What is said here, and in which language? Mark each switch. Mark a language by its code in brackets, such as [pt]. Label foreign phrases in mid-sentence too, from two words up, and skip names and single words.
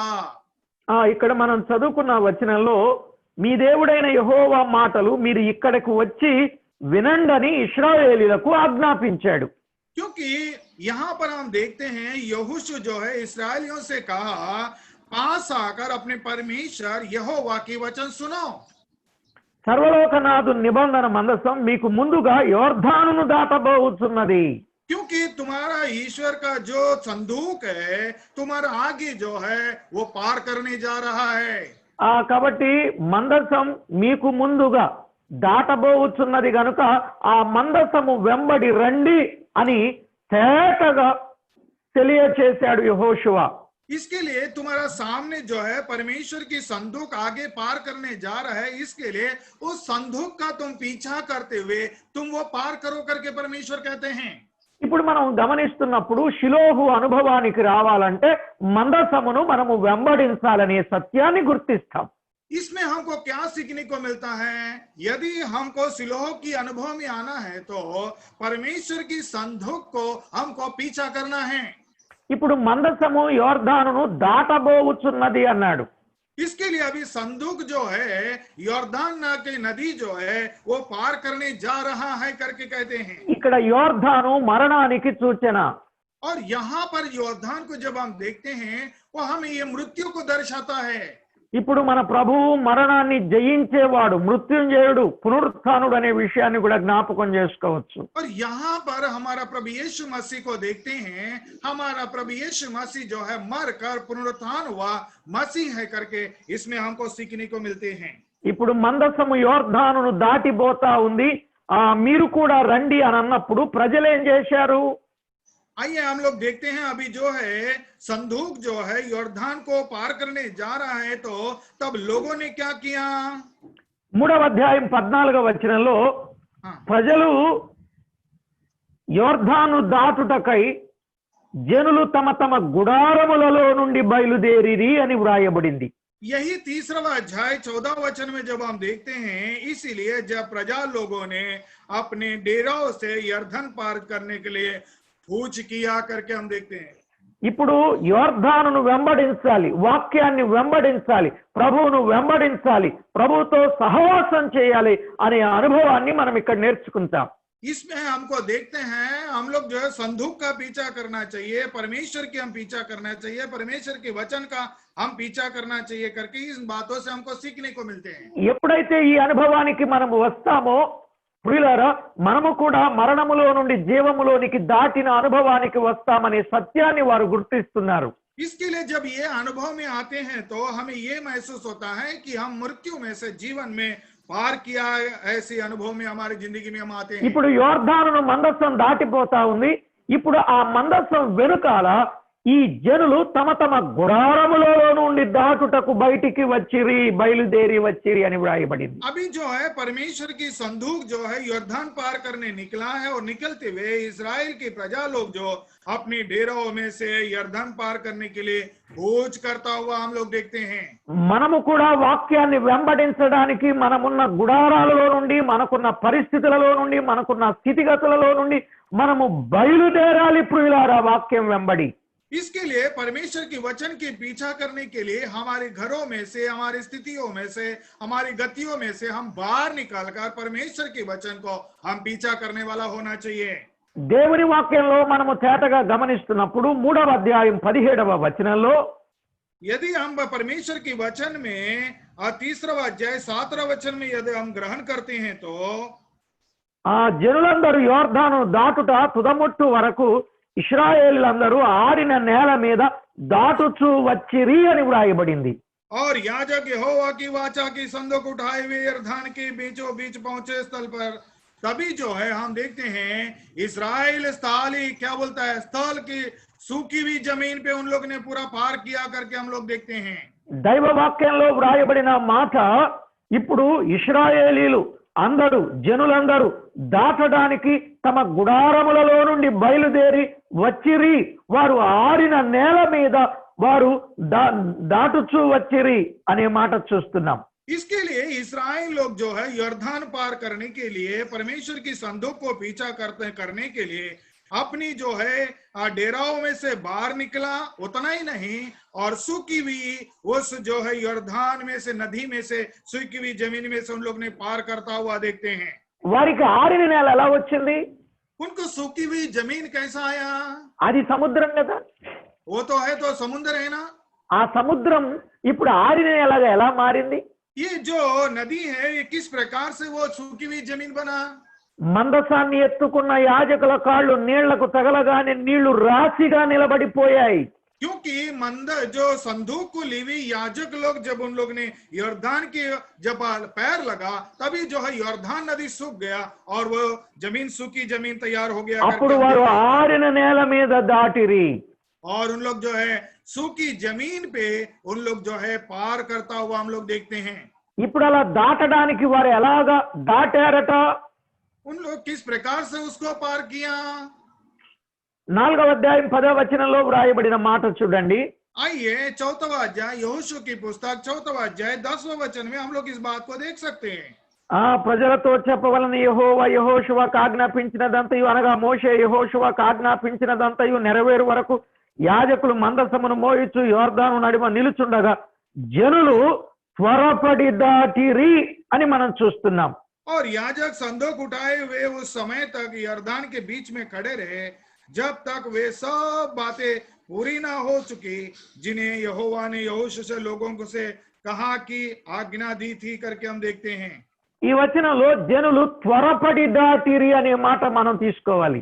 [te] ఇక్కడ మనం చదువుకున్న వచనంలో మీ దేవుడైన యెహోవా మాటలు మీరు ఇక్కడకు వచ్చి వినండని ఇశ్రాయేలీయులకు ఆజ్ఞాపించాడు. [hi] क्योंकि यहाँ पर हम देखते हैं यहोशू जो है इस्राएलियों से कहा, पास आकर अपने परमेश्वर यहोवा की वचन सुनो। [te] సర్వలోకనాథు నిబంధన మందసం మీకు ముందుగా యోర్దానును దాటబోతున్నది. [hi] क्योंकि तुम्हारा ईश्वर का जो संदूक है तुम्हारा आगे जो है वो पार करने जा रहा है। [te] కాబట్టి మందసం మీకు ముందుగా దాటబోతున్నది గనుక ఆ మందసము వెంబడి రండి అని తేటగా తెలియచేశాడు యెహోషువ. [hi] इसके लिए तुम्हारा सामने जो है परमेश्वर की संदूक आगे पार करने जा रहा है, इसके लिए उस संदूक का तुम पीछा करते हुए तुम वो पार करो करके परमेश्वर कहते हैं। [te] ఇప్పుడు మనం గమనిస్తున్నప్పుడు షిలోహు అనుభవానికి రావాలంటే మందసమును మనము వెంబడించాలనే సత్యాన్ని గుర్తిస్తాం. [hi] इसमें हमको क्या सीखने को मिलता है? यदि हमको सिलोह की अनुभव में आना है तो परमेश्वर की संदूक को हमको पीछा करना है। [te] ఇప్పుడు మందసము యోర్దానును దాటబోవుచున్నది అన్నాడు. [hi] इसके लिए अभी संदूक जो है योर्दान की नदी जो है वो पार करने जा रहा है करके कहते हैं। [te] ఇక్కడ యోర్దాను మరణానికి సూచన. [hi] और यहाँ पर योर्दान को जब हम देखते हैं वो हमें ये मृत्यु को दर्शाता है। [te] ఇప్పుడు మన ప్రభువు మరణాన్ని జయించేవాడు, మృత్యుంజయుడు, పునరుత్థానుడు అనే విషయాన్ని కూడా జ్ఞాపకం చేసుకోవచ్చు. [hi] और यहाँ पर हमारा प्रभु यीशु मसीह को देखते हैं, हमारा प्रभु यीशु मसीह जो है मर कर पुनरुत्थान हुआ मसीह है करके इसमें हमको सीखने को मिलते हैं। [te] ఇప్పుడు మందసము యోర్దానును దాటిపోతా ఉంది, మీరు కూడా రండి అని అన్నప్పుడు ప్రజలు ఏం చేశారు? [hi] आइए हम लोग देखते हैं अभी जो है संदूक जो है योर्दान को पार करने जा रहा है, तो तब लोगों ने क्या किया? [te] 3వ అధ్యాయం 14వ వచనంలో ప్రజలు యోర్దాను దాటుటకై జనులు తమ తమ గుడారములలో నుండి బయలుదేరిరి అని వ్రాయబడింది. [hi] यही 3वां अध्याय 14 वचन में जब हम देखते हैं, इसीलिए जब प्रजा लोगों ने अपने डेराओं से यर्दन पार करने के लिए पूछ किया करके हम देखते हैं। [te] ఇప్పుడు యోర్దానును వెంబడించాలి, వాక్యాన్ని వెంబడించాలి, ప్రభువును వెంబడించాలి, ప్రభువుతో సహవాసం చేయాలి అనే అనుభవాన్ని మనం ఇక్కడ నేర్చుకుంటాం. [hi] इसमें हमको देखते हैं हम लोग जो है संदूक का पीछा करना चाहिए, परमेश्वर की हम पीछा करना चाहिए, परमेश्वर के वचन का हम पीछा करना चाहिए करके इस बातों से हमको सीखने को मिलते हैं। [te] ఎప్పుడైతే ఈ అనుభవానికి మనం వస్తామో ప్రియులారా, మనము కూడా మరణములో నుండి జీవములోనికి దాటిన అనుభవానికి వస్తామనే సత్యాన్ని వారు గుర్తిస్తున్నారు. [hi] इसके लिए जब ये अनुभव में आते हैं तो हमें ये महसूस होता है कि हम मृत्यु में से जीवन में पार किया, ऐसे अनुभव में हमारी जिंदगी में हम आते हैं। [te] ఇప్పుడు యోర్దానును మందసం దాటిపోతా ఉంది. ఇప్పుడు ఆ మందసం వెనుకాల ఈ జనులు తమ తమ గుడారములో నుండి దాటుటకు బయటికి వచ్చిరి, బయలుదేరి వచ్చిరి అని వ్రాయబడింది. [hi] अभी जो है परमेश्वर की संदूक जो है योर्दान पार करने निकला है और निकलते हुए इस्राएल की प्रजा लोग जो अपने डेरों में से यर्दन पार करने के लिए खोज करता हुआ हम लोग देखते हैं। [te] మనము కూడా వాక్యాన్ని వెంబడించడానికి మనమున్న గుడారాలలో నుండి, మనకున్న పరిస్థితులలో నుండి, మనకున్న స్థితిగతులలో నుండి మనము బయలుదేరాలి ప్రియులారా వాక్యం వెంబడి. [hi] इसके लिए परमेश्वर की वचन के पीछा करने के लिए हमारे घरों में से, हमारी स्थितियों में से, हमारी गतियों में से हम बाहर निकालकर परमेश्वर के वचन को हम पीछा करने वाला होना चाहिए। [te] దేవుని వాక్యంలో మనము తేటగా గమనిస్తున్నప్పుడు 3వ అధ్యాయం 17వ వచనంలో [hi] यदि हम परमेश्वर के वचन में 3वां अध्याय 7वां वचन में यदि हम ग्रहण करते हैं तो [te] ఆ జనులందరూ యోర్దాను దాటుట తుదముట్టు వరకు ఇశ్రాయేలులందరూ ఆరిన నేల మీద దాటుచూ వచ్చిరి అని వ్రాయబడింది. [hi] और याजक यहोवा की वाचा की संदूक उठाए हुए यरदान के बीचों बीच पहुंचे स्थल पर तभी जो है हम देखते हैं इस्राएल स्थल ही क्या बोलता है, स्थल की सूखी हुई जमीन पे उन लोग ने पूरा पार किया करके हम लोग देखते हैं। [te] దైవ వాక్యంలో వ్రాయబడిన మాట ఇప్పుడు ఇశ్రాయేలీలు అందరూ జనులందరూ దాటడానికి తమ గుడారములలో నుండి బయలుదేరి వచ్చిరి, వారు ఆరిన నేల మీద వారు దాటుచూ వచ్చిరి అనే మాట చూస్తున్నాం. [hi] इसके लिए इस्राएल लोग जो है यर्दन पार करने के लिए परमेश्वर की संदूक को पीछा करने के लिए अपनी जो है डेराओं में से बाहर निकला, उतना ही नहीं और सूखी हुई उस जो है यर्दन में से, नदी में से सूखी हुई जमीन में से उन लोग ने पार करता हुआ देखते हैं। [te] వారికి ఆరిన నేల ఎలా వచ్చింది? [hi] उनको सूखी हुई जमीन कैसा आया? [te] అది సముద్రం కదా. [hi] वो तो है, तो समुद्र है ना। [te] ఆ సముద్రం ఇప్పుడు ఆరిన నేలగా ఎలా మారింది? [hi] ये जो नदी है ये किस प्रकार से वो सूखी हुई जमीन बना? [te] మందసాన్ని ఎత్తుకున్న యాజకుల కాళ్ళు నీళ్లకు తగలగానే నీళ్లు రాశిగా నిలబడిపోయాయి. [hi] क्योंकि जो संदूक को ली हुई याजक लोग जब उन लोग ने यर्दन के जब पैर लगा तभी जो है यर्दन नदी सूख गया और वो जमीन सूखी जमीन तैयार हो गया। [te] అప్పుడు వారు ఆరిన నేల మీద దాటిరి. [hi] और उन लोग जो है सूखी जमीन पे उन लोग जो है पार करता हुआ हम लोग देखते हैं। [te] ఇప్పుడు అలా దాటడానికి వారు ఎలాగా దాటారట? [hi] उन लोग किस प्रकार से उसको पार किया? [te] 4వ అధ్యాయం 10వ వచనంలో వ్రాయబడిన మాట చూడండి. [hi] आइए 4वां अध्याय यहोशू की पुस्तक 4वां अध्याय 10वें वचन में हम लोग इस बात को देख सकते हैं। [te] ప్రజలతో చెప్పవలన యెహోవా యెహోషువకు ఆజ్ఞాపించినదంతయు అనగా మోషే యెహోషువకు ఆజ్ఞాపించినదంతయు నెరవేరు వరకు యాజకులు మందసమును మోయిచు యోర్దాను నడుమ నిలుచుండగా జనులు త్వరపడి దాటిరి అని మనం చూస్తున్నాం. [hi] और याजक संदूक उठाए हुए उस समय तक यर्दन के बीच में खड़े रहे जब तक वे सब बातें पूरी ना हो चुकी जिन्हें यहोवा ने यहोशू से लोगों को से कहा कि आज्ञा दी थी करके हम देखते हैं। [te] ఈ వచనంలో జనులు త్వరపడి దాటిరి అనే మాట మనం తీసుకోవాలి.